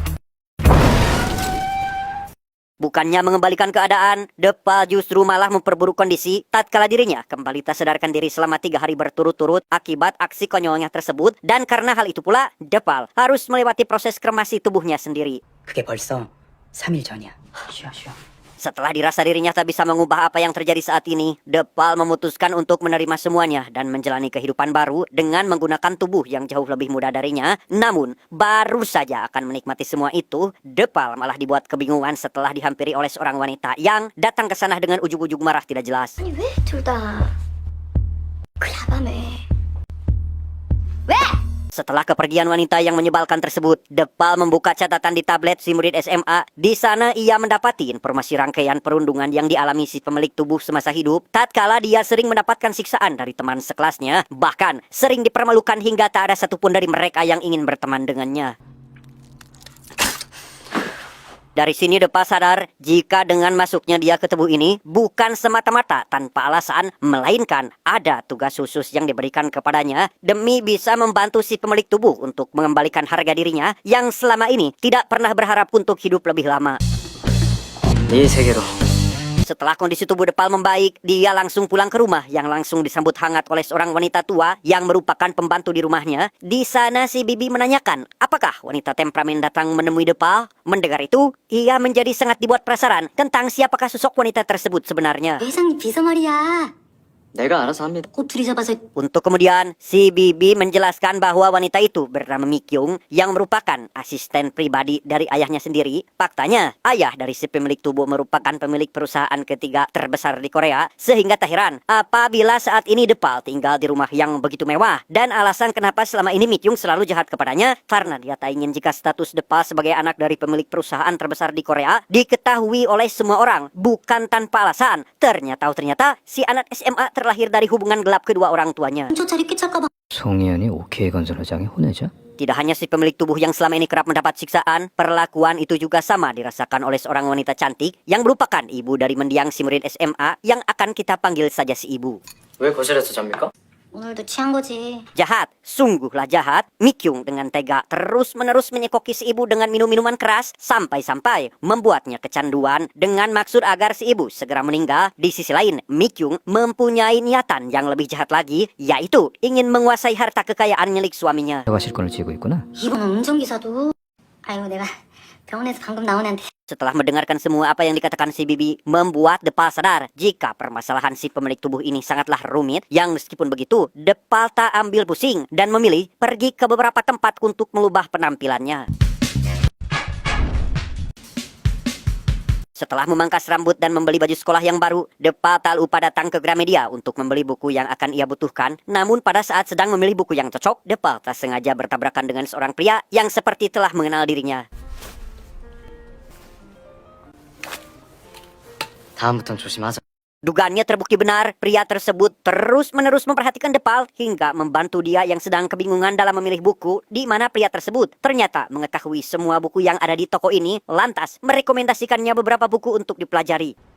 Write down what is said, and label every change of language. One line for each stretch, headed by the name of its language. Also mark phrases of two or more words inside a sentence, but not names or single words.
Indonesian: Bukannya mengembalikan keadaan, Depal justru malah memperburuk kondisi tatkala dirinya kembali tak sadarkan diri selama 3 hari berturut-turut akibat aksi konyolnya tersebut. Dan karena hal itu pula, Depal harus melewati proses kremasi tubuhnya sendiri.
Korean: 그게 벌써 3일 전이야. 쉬어.
Indonesian: Setelah dirasa dirinya tak bisa mengubah apa yang terjadi saat ini, Depal memutuskan untuk menerima semuanya dan menjalani kehidupan baru dengan menggunakan tubuh yang jauh lebih muda darinya. Namun, baru saja akan menikmati semua itu, Depal malah dibuat kebingungan setelah dihampiri oleh seorang wanita yang datang ke sana dengan ujug-ujug marah tidak jelas.
Korean: 아니 왜 둘 다 그 야밤에 왜?
Indonesian: Setelah kepergian wanita yang menyebalkan tersebut, Depal membuka catatan di tablet si murid SMA. Di sana ia mendapati informasi rangkaian perundungan yang dialami si pemilik tubuh semasa hidup. Tatkala dia sering mendapatkan siksaan dari teman sekelasnya, bahkan sering dipermalukan hingga tak ada satupun dari mereka yang ingin berteman dengannya. Dari sini Depal sadar jika dengan masuknya dia ke tubuh ini bukan semata-mata tanpa alasan, melainkan ada tugas khusus yang diberikan kepadanya demi bisa membantu si pemilik tubuh untuk mengembalikan harga dirinya yang selama ini tidak pernah berharap untuk hidup lebih lama.
Korean: 네 세계로.
Indonesian: Setelah kondisi tubuh Depal membaik, dia langsung pulang ke rumah yang langsung disambut hangat oleh seorang wanita tua yang merupakan pembantu di rumahnya. Di sana si bibi menanyakan, apakah wanita temperamen datang menemui Depal? Mendengar itu, ia menjadi sangat dibuat penasaran tentang siapakah sosok wanita tersebut sebenarnya.
Korean: 회장님 비서 말이야. 내가 알아서 합니다. 꼬투리 잡아서
Indonesian: Untuk kemudian, si bibi menjelaskan bahwa wanita itu bernama Mikyung yang merupakan asisten pribadi dari ayahnya sendiri. Faktanya, ayah dari si pemilik tubuh merupakan pemilik perusahaan ketiga terbesar di Korea. Sehingga tak heran apabila saat ini Depal tinggal di rumah yang begitu mewah. Dan alasan kenapa selama ini Mikyung selalu jahat kepadanya karena dia tak ingin jika status Depal sebagai anak dari pemilik perusahaan terbesar di Korea diketahui oleh semua orang. Bukan tanpa alasan. Ternyata si anak SMA terlahir dari hubungan gelap kedua orang tuanya.
Korean: 경찰이 끼찰까봐 송희연이 OK 건설 회장의 혼외자?
Indonesian: Tidak hanya si pemilik tubuh yang selama ini kerap mendapat siksaan, perlakuan itu juga sama dirasakan oleh seorang wanita cantik yang merupakan ibu dari mendiang si murid SMA yang akan kita panggil saja si ibu.
Korean: 왜 거실에서 잡니까? 오늘도 취한 거지.
Indonesian: Jahat, sungguhlah jahat. Mikyung dengan tega terus-menerus menyekoki si ibu dengan minum-minuman keras sampai-sampai membuatnya kecanduan dengan maksud agar si ibu segera meninggal. Di sisi lain, Mikyung mempunyai niatan yang lebih jahat lagi, yaitu ingin menguasai harta kekayaan milik suaminya.
Korean: 너가 실권을 쥐고 있구나. 이번 운전기사도. 아이고 내가 병원에서 방금 나온 애한테.
Indonesian: Setelah mendengarkan semua apa yang dikatakan si Bibi, membuat Depal sadar jika permasalahan si pemilik tubuh ini sangatlah rumit, yang meskipun begitu, Depal tak ambil pusing dan memilih pergi ke beberapa tempat untuk mengubah penampilannya. Setelah memangkas rambut dan membeli baju sekolah yang baru, Depal tak lupa datang ke Gramedia untuk membeli buku yang akan ia butuhkan. Namun pada saat sedang memilih buku yang cocok, Depal tak sengaja bertabrakan dengan seorang pria yang seperti telah mengenal dirinya.
Korean: 다음부턴 조심하자.
Indonesian: Dugaannya terbukti benar, pria tersebut terus-menerus memperhatikan Depal hingga membantu dia yang sedang kebingungan dalam memilih buku, di mana pria tersebut ternyata mengetahui semua buku yang ada di toko ini, lantas merekomendasikannya beberapa buku untuk dipelajari.